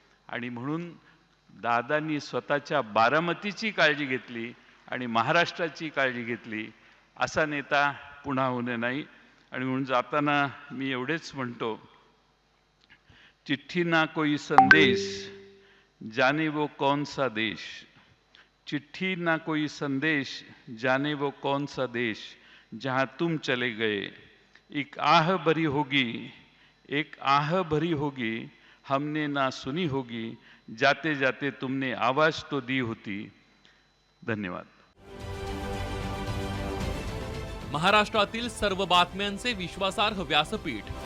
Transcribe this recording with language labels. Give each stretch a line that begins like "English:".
Marathi: आणि म्हणून दादांनी स्वतःच्या बारामतीची काळजी घेतली आणि महाराष्ट्राची काळजी घेतली. असा नेता पुन्हा होणे नाही. आणि म्हणून जाताना मी एवढेच म्हणतो,
Hindi: चिट्ठी ना कोई संदेश, जाने वो कौन सा देश. चिट्ठी ना कोई संदेश, जाने वो कौन सा देश, जहाँ तुम चले गए. एक आह भरी होगी, एक आह भरी होगी, हमने ना सुनी होगी, जाते जाते तुमने आवाज तो दी होती.
Marathi: धन्यवाद. महाराष्ट्रातील सर्व बातम्यांचे विश्वासार्ह व्यासपीठ.